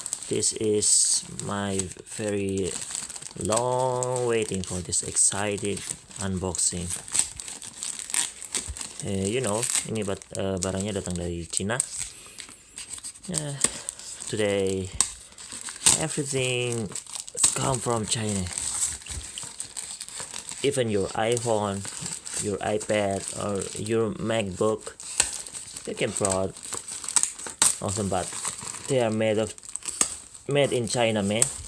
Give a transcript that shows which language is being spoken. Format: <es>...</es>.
<en>This is my very long waiting for this excited unboxing.</en> <id>Ini barangnya datang dari Cina.</id> <en>Today everything come from China. Even your iPhone, your iPad, or your MacBook, they can prod awesome, but they are made in China, man.</en>